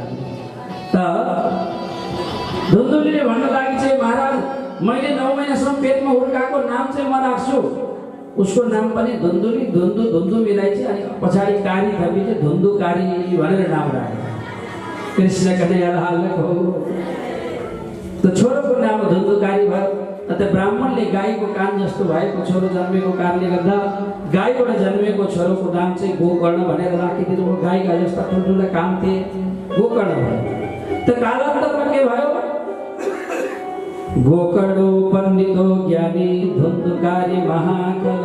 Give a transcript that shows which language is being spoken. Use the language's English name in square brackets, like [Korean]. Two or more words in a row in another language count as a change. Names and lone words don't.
[Nepali] त धुन्धुलीले भन्न लागि चाहिँ, महाराज मैले 9 महिनासम्म पेटमा हुर्काएको नाम चाहिँ म राख्छु। उसको नाम पनि धुन्धुली, धुन्धु मिलाइ चाहिँ अनि पछाडि कारी थपी चाहिँ धुन्धुकारी भनेर नाम राखे। कृष्ण कन्हैया लाल को। तो छोरोको नाम धुन्धुकारी भयो। अन्त ब्राह्मणले गाईको कान जस्तो भएको छोरो जन्मेको कारणले गर्दा गाईबाट जन्मेको छोरोको नाम चाहिँ गोकर्ण भनेर राखिदिनु भयो। गाईका जस्ता ठुल्ठुला कान थिए, गोकर्ण भयो। त कालान्तरमा के भयो? [Sanskrit] गोकर्णो पण्डितो ज्ञानी धुन्धुकारी महाखल।